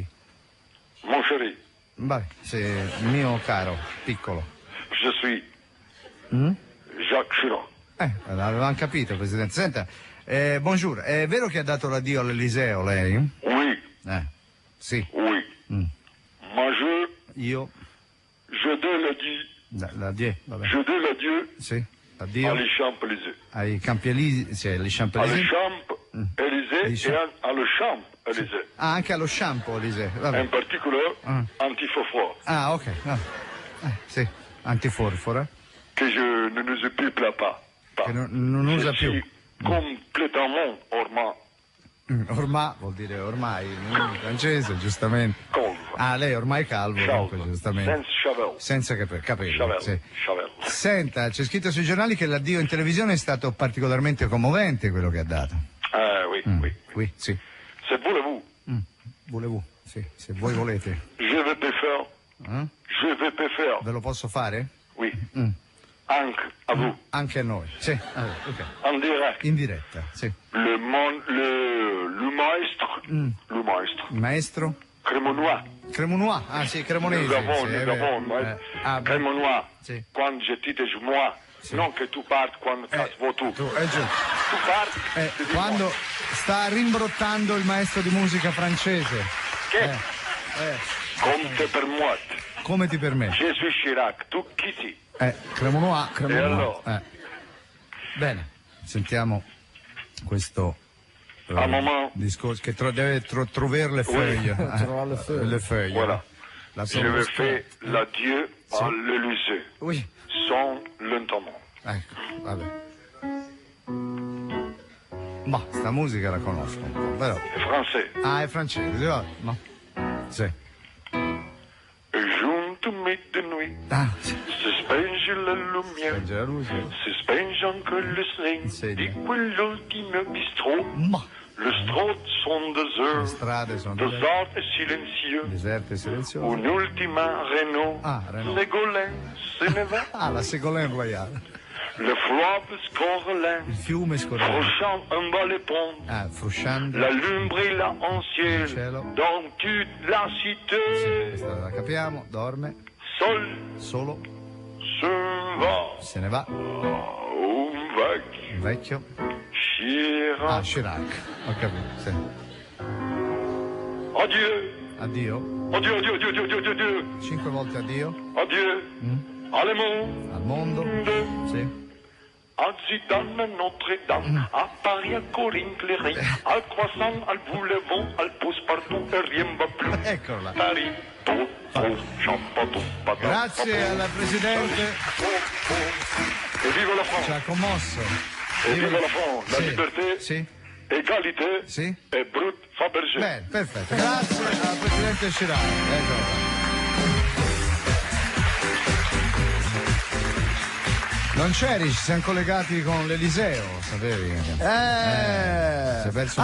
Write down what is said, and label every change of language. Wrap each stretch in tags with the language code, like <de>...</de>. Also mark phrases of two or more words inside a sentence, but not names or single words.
<fr>Mon chéri,</fr> <it>Vabbè, mio caro, piccolo.</it> <fr>je suis Jacques Chirac.</fr> <it>Avevamo capito, Presidente. Senta, bonjour, è vero che ha dato l'addio all'Eliseo lei?</it> <fr>Oui,</fr> <it>Sì.</it> <fr>oui. Moi</fr> <it>Io?</it> <fr>je donne l'adieu.</fr> <it>L'addio, vabbè.</it> <fr>Je donne l'adieu</fr> <it>Sì, addio.</it> <fr>à les Champs-Élysées.</fr> <it>Ai Campi Elisi, sì, agli</it> <fr>À les Champs-Élysées. Champs-Élysées et à le Champs-Élysées.</fr> <it>Anche allo shampoo, Elise. Vabbè.</it> <fr>En particulier, anti-faux-froid,</fr> <it>Ok. Sì, antiforfora.</it> <fr>que je ne nous peuple pas.</fr> <it>Che non</it> <fr>Je</fr> <it>usa più.</it> <fr>suis complètement ormai</fr> <it>Ormai vuol dire ormai in francese, giustamente. calvo. Lei ormai è calvo, dunque, Calvo. giustamente. Senza chavel. Senza capelli.</it> <fr>Chavel.</fr> <it>Sì.</it> <fr>Chavel.</fr> <it>Senta, c'è scritto sui giornali che l'addio in televisione è stato particolarmente commovente quello che ha dato.</it> <fr>Oui.</fr> <it>Qui, sì.</it> <fr>Se voulez-vous,</fr> <it>Volevo, sì, se voi volete.</it> <fr>je vais te faire. Je vais te faire.</fr> <it>Ve lo posso fare? Oui. Anche a vous. Anche a noi. Sì. Ok.</it> <fr>En direct.</fr> <it>In diretta, sì.</it> <fr>Le maestro. Le maestro.</fr> <it>Il maestro?</it> <fr>Cremonois.</fr> <it>Cremonois, sì, cremonese.</it> <fr>Nous avons,</fr> <it>sì, è vero.</it> <fr>Cremonois.</fr> <it>Sì.</it> <fr>Quando je te dis moi.</fr> <it>Non che tu parti quando cazzo tu. Tu, è giusto. Tu parti. ti dico Quando</it> <fr>moi.</fr> <it>sta rimbrottando il maestro di musica francese.</it> <fr>Che? Compte per moi.</fr> <it>Come ti permetti?</it> <fr>Je suis Chirac.</fr> <it>Tu chi sei?</it> <fr>Cremonois.</fr> <it>E allora? Bene, sentiamo questo</it> <fr>Un moment. discorso che deve trovare le feuille. Le feuille. Voilà. La Je vais faire l'adieu à l'Élysée. Oui. Sans lentement.</fr> <it>Ecco, vabbè. Ma sta musica la conosco un po', però. È francese. È francese, no? Sì. Giunto midnight, Sì. si spenge la lumière, Spenge la luce. si spenge anche le Segno. segni di quell'ultimo bistrot. Ma</it> <fr>Le strade sont le désert,</fr> <it>strade sono</it> <fr>désert et silencieux.</fr> <it>deserte e silenziose. Un'ultima Renault, Renault. Ségolène se ne va. La Ségolène Royale.</it> <fr>Le fleuve scorre</fr> <it>Il</it> <fr>lent,</fr> <it>fiume scorre.</it> <fr>frusciant un bas les ponts.</fr> <it>Frusciando.</it> <fr>La lune brille là en ciel,</fr> <it>Cielo.</it> <fr>dans toute la cité.</fr> <it>Questa la capiamo, dorme,</it> <fr>Seul</fr> <it>solo, se va se ne va. un vecchio Il vecchio. Chirac. Chirac. Ho capito, sì.</it> <fr>Adieu,</fr> <it>Addio.</it> <fr>adieu, adieu, adieu, adieu, adieu, adieu,</fr> <it>5 volte addio.</it> <fr>adieu, alle monde,</fr> <it>Al mondo. Sì.</it> <fr>à Zidane, à Notre-Dame, à Paris, à Corinne, Cléry, al Croissant, al Boulevard, al Pousse partout, et rien va plus.</fr> <it>Eccola.</it> <fr>Paris, tout</fr> <it>Grazie alla Presidente. E viva la France. Ci ha commosso. E viva la France.</it> <fr>La liberté.</fr> <it>Sì.</it> <fr>Égalité.</fr> <it>Sì. E Brut Fabergé. Bene, perfetto. Grazie al Presidente Chirac. Ecco. Non c'eri, ci siamo collegati con l'Eliseo, sapevi? Si è perso un</it>